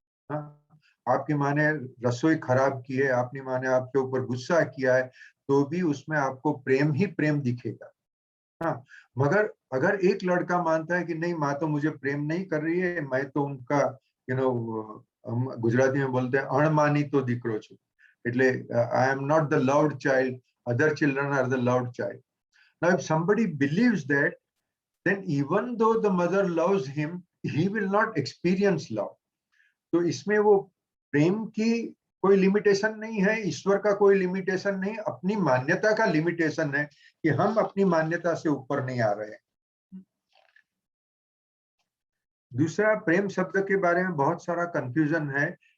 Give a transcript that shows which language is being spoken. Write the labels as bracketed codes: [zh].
[hi] हाँ, आपकी माँ ने रसोई खराब की है, आपकी माँ ने आपके ऊपर गुस्सा किया है, तो भी उसमें आपको प्रेम ही प्रेम दिखेगा। हाँ, मगर अगर एक लड़का मानता है कि नहीं, माँ तो मुझे प्रेम नहीं कर रही है, मैं तो उनका हम गुजराती में बोलते हैं [gu] अणमानी तो दीकरो छू, એટલે [en] I am not the loved child, other children are the loved child. Now if somebody believes that, then even though the mother loves him, he will not experience love. [hi] तो इसमें वो प्रेम की कोई लिमिटेशन नहीं है, ईश्वर का कोई लिमिटेशन नहीं, अपनी मान्यता का लिमिटेशन है कि हम अपनी मान्यता से ऊपर नहीं आ रहे हैं। दूसरा, प्रेम शब्द के बारे में बहुत सारा कंफ्यूजन है।